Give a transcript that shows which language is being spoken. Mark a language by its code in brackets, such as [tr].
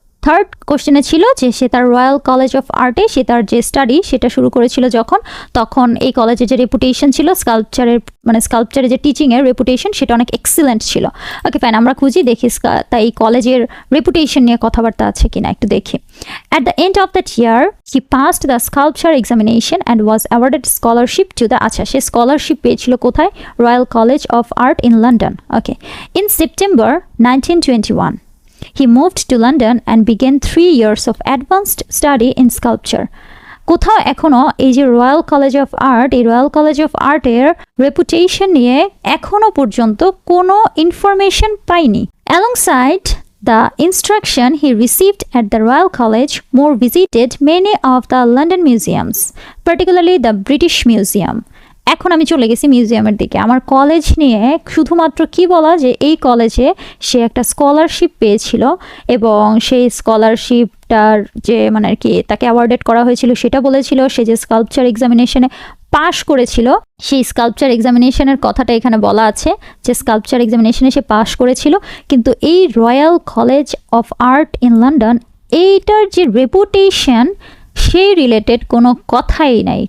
[bn] Third কোশ্চেনে ছিল যে সে তার রয়্যাল কলেজ অফ আর্টে সে তার যে স্টাডি সেটা শুরু করেছিল যখন, তখন এই কলেজের যে রেপুটেশন ছিল স্কাল্পচারের যে টিচিংয়ের রেপুটেশন সেটা অনেক এক্সিলেন্ট ছিল। ওকে ফাইন, আমরা খুঁজি দেখি তাই এই কলেজের রেপুটেশন নিয়ে কথাবার্তা আছে কিনা একটু দেখি। [en] at the end of that year he passed the sculpture examination and was awarded scholarship to the, [bn] আচ্ছা সে স্কলারশিপ পেয়েছিল কোথায়? [en] Royal College of Art in London. Okay, in September 1921 he moved to London and began 3 years of advanced study in sculpture. [bn] কোথাও এখনো এই যে royal college of art, এই royal college of আর্টের reputation নিয়ে এখনো পর্যন্ত কোনো ইনফরমেশন পাইনি। [en] Alongside the instruction he received at the Royal College, Moore visited many of the London museums, particularly the British Museum. [bn] এখন আমি চলে গেছি মিউজিয়ামের দিকে। আমার কলেজ নিয়ে শুধুমাত্র কি বলা যে এই কলেজে সে একটা স্কলারশিপ পেয়েছিল এবং সেই স্কলারশিপটার যে মানে আর কি তাকে অ্যাওয়ার্ডেড করা হয়েছিল সেটা বলেছিল। সে যে স্কাল্পচার এক্সামিনেশনে পাশ করেছিল সেই স্কাল্পচার এক্সামিনেশনের কথাটা এখানে বলা আছে যে স্কাল্পচার এক্সামিনেশনে সে পাশ করেছিল, কিন্তু এই royal college of art in London এইটার যে রেপুটেশন সেই রিলেটেড কোনো কথাই নাই।